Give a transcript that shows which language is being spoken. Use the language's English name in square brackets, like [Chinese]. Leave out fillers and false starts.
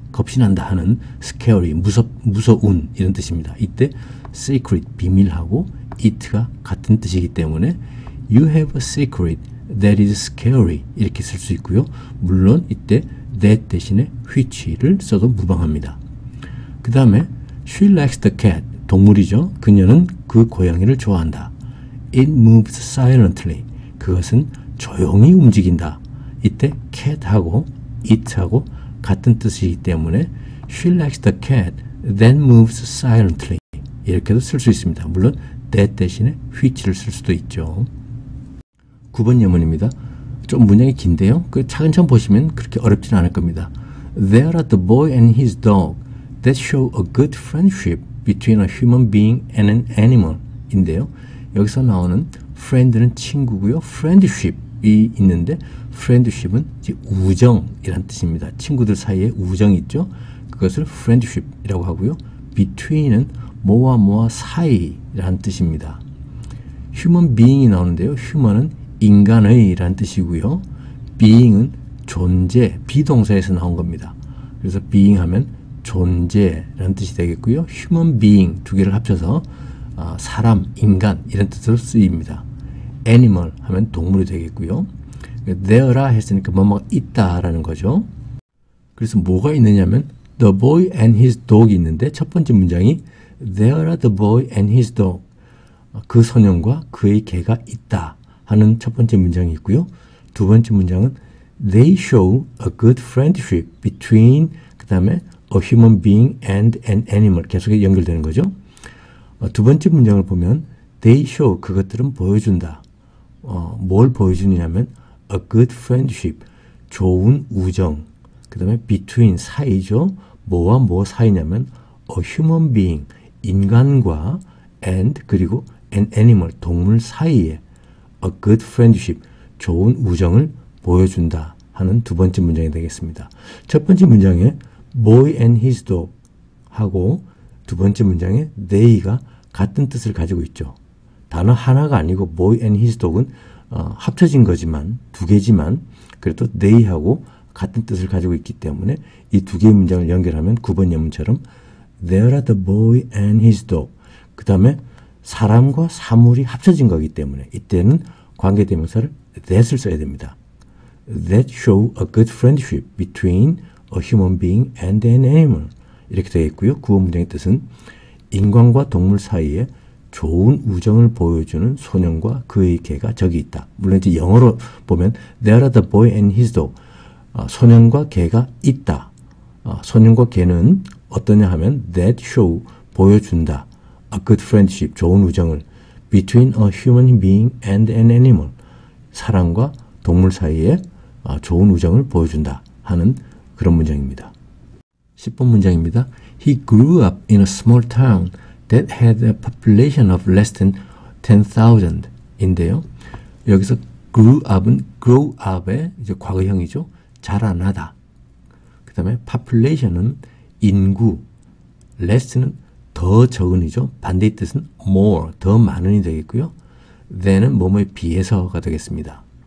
[Korean] 하는 scary, 무서운 이런 뜻입니다. 이때 secret, 비밀하고 it가 같은 뜻이기 때문에 [English] You have a secret that is scary [Korean] 이렇게 쓸 수 있고요. 물론 이때 that 대신에 which를 써도 무방합니다. 그 다음에 [English] She likes the cat. [Korean] 동물이죠. 그녀는 그 고양이를 좋아한다. [English] It moves silently. [Korean] 그것은 조용히 움직인다. 이때 cat하고 it하고 같은 뜻이기 때문에 [English] She likes the cat that moves silently [Korean] 이렇게도 쓸 수 있습니다. 물론 that 대신에 which를 쓸 수도 있죠. 9번 예문입니다. 좀 문장이 긴데요. 그 차근차근 보시면 그렇게 어렵지는 않을 겁니다. [English] There are the boy and his dog that show a good friendship between a human being and an animal [Korean] 인데요. 여기서 나오는 friend는 친구고요. friendship이 있는데 friendship은 우정이란 뜻입니다. 친구들 사이에 우정이 있죠. 그것을 friendship이라고 하고요. between은 뭐와 사이라는 뜻입니다. human being이 나오는데요. human은 인간의 라는 뜻이고요. being은 존재, 비동사에서 나온 겁니다. 그래서 being 하면 존재라는 뜻이 되겠고요. human being 두 개를 합쳐서 사람, 인간 이런 뜻으로 쓰입니다. animal 하면 동물이 되겠고요. there라 했으니까 뭐뭐가 있다라는 거죠. 그래서 뭐가 있느냐면 the boy and his dog이 있는데 첫 번째 문장이 [English] there are the boy and his dog. [Korean] 그 소년과 그의 개가 있다 하는 첫 번째 문장이 있고요. [English] 두 번째 문장은 they show a good friendship between [Korean] 그 다음에 [English] a human being and an animal [Korean] 계속 연결되는 거죠. 두 번째 문장을 보면 they show 그것들은 보여준다. 뭘 보여주느냐면 a good friendship 좋은 우정 그 다음에 between 사이죠. 뭐와 뭐 사이냐면 a human being 인간과 and 그리고 an animal 동물 사이에 a good friendship 좋은 우정을 보여준다 하는 두 번째 문장이 되겠습니다. 첫 번째 문장에 boy and his dog 하고 두 번째 문장에 they가 같은 뜻을 가지고 있죠. 단어 하나가 아니고 boy and his dog은 합쳐진 거지만 두 개지만 그래도 they하고 같은 뜻을 가지고 있기 때문에 이 두 개의 문장을 연결하면 9번 예문처럼 [English] There are the boy and his dog [Korean] 그 다음에 사람과 사물이 합쳐진 거기 때문에 이때는 관계대명사를 that을 써야 됩니다. [English] That show a good friendship between a human being and an animal [Korean] 이렇게 되어 있고요. 구어 문장의 뜻은 인간과 동물 사이에 좋은 우정을 보여주는 소년과 그의 개가 저기 있다. 물론 이제 영어로 보면 [English] There are the boy and his dog [Korean] 소년과 개가 있다. 소년과 개는 어떠냐 하면 that show 보여준다. A good friendship 좋은 우정을 [English] between a human being and an animal [Korean] 사람과 동물 사이에 좋은 우정을 보여준다 하는 그런 문장입니다. 10번 문장입니다. [English] He grew up in a small town that had a population of less than 10,000 [Korean] 인데요. 여기서 grew up의 이제 과거형이죠. 자라나다. 그 다음에 population은 인구, less는 더 적은이죠. 반대의 뜻은 more, 더 많은이 되겠고요. than은 뭐뭐에 비해서가 되겠습니다.